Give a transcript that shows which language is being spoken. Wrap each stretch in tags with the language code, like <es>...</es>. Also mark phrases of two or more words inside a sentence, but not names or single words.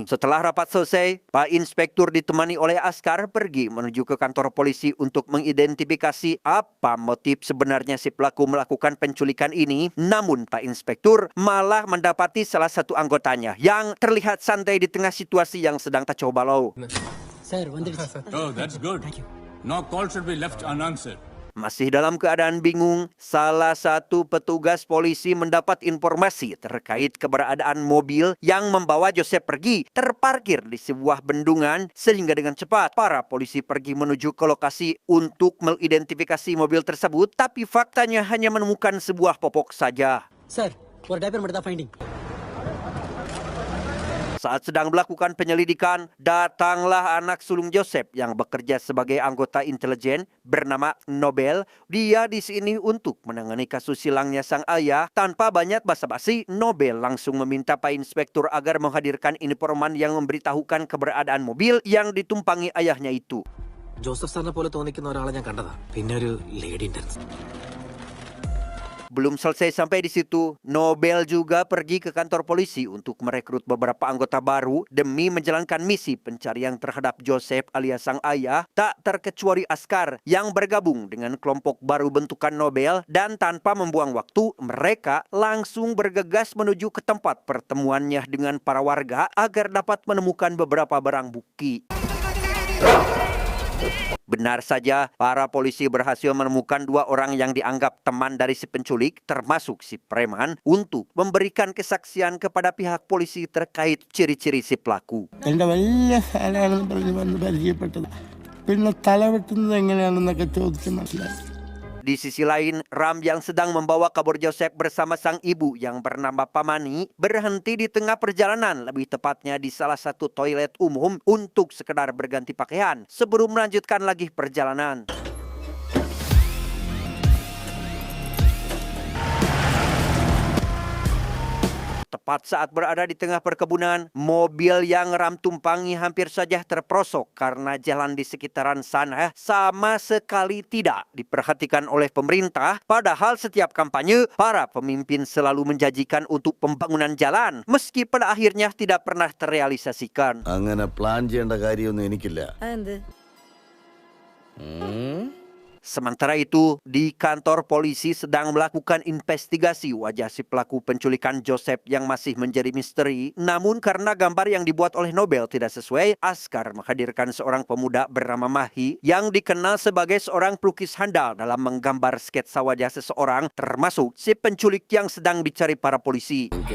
<id>Setelah rapat selesai, Pak Inspektur ditemani oleh Askar pergi menuju ke kantor polisi untuk mengidentifikasi apa motif sebenarnya si pelaku melakukan penculikan ini. Namun Pak Inspektur malah mendapati salah satu anggotanya yang terlihat santai di tengah situasi yang sedang kacau balau.</id> <en>Oh, that's good. No call should be left unanswered.</en> <id>Masih dalam keadaan bingung, salah satu petugas polisi mendapat informasi terkait keberadaan mobil yang membawa Joseph pergi terparkir di sebuah bendungan, sehingga dengan cepat para polisi pergi menuju ke lokasi untuk mengidentifikasi mobil tersebut, tapi faktanya hanya menemukan sebuah popok saja.</id> <en>Sir,</en> <ta>ஒரு diaper மட்டும் தான் finding.</ta> <id>Saat sedang melakukan penyelidikan, datanglah anak sulung Joseph yang bekerja sebagai anggota intelijen bernama Nobel. Dia di sini untuk menangani kasus hilangnya sang ayah. Tanpa banyak basa-basi, Nobel langsung meminta Pak Inspektur agar menghadirkan informan yang memberitahukan keberadaan mobil yang ditumpangi ayahnya itu.</id> <ml>ജോസഫ് സാറിനെ പോലെ തോന്നിക്കുന്ന ഒരാളെ ഞാൻ കണ്ടതാ. പിന്നെ ഒരു ലേഡി ഇന്റൻസ്.</ml> <id>Belum selesai sampai di situ, Nobel juga pergi ke kantor polisi untuk merekrut beberapa anggota baru demi menjalankan misi pencarian terhadap Joseph alias sang ayah, tak terkecuali askar yang bergabung dengan kelompok baru bentukan Nobel, dan tanpa membuang waktu, mereka langsung bergegas menuju ke tempat pertemuannya dengan para warga agar dapat menemukan beberapa barang bukti. Benar saja, para polisi berhasil menemukan 2 orang yang dianggap teman dari si penculik, termasuk si preman, untuk memberikan kesaksian kepada pihak polisi terkait ciri-ciri si pelaku.</id> <ml>എൻ്റെ വലിയ സാധനമാണെന്ന് പറഞ്ഞ് വന്ന് പരിചയപ്പെട്ടത് പിന്നെ തല വെട്ടുന്നത് എങ്ങനെയാണെന്നൊക്കെ ചോദിച്ച് മനസ്സിലാക്കി.</ml> <id>Di sisi lain, Ram yang sedang membawa kabur Joseph bersama sang ibu yang bernama Pamani berhenti di tengah perjalanan, lebih tepatnya di salah satu toilet umum untuk sekedar berganti pakaian sebelum melanjutkan lagi perjalanan. Tepat saat berada di tengah perkebunan, mobil yang Ram tumpangi hampir saja terperosok karena jalan di sekitaran sana sama sekali tidak diperhatikan oleh pemerintah. Padahal setiap kampanye, para pemimpin selalu menjanjikan untuk pembangunan jalan, meski pada akhirnya tidak pernah terrealisasikan.</id> <ml>അങ്ങനെ പ്ലാൻ ചെയ്യേണ്ട കാര്യമൊന്നും എനിക്കില്ല.</ml> <id>Sementara itu, di kantor polisi sedang melakukan investigasi wajah si pelaku penculikan Joseph yang masih menjadi misteri. Namun karena gambar yang dibuat oleh Nobel tidak sesuai, askar menghadirkan seorang pemuda bernama Mahi yang dikenal sebagai seorang pelukis handal dalam menggambar sketsa wajah seseorang, termasuk si penculik yang sedang dicari para polisi.</id>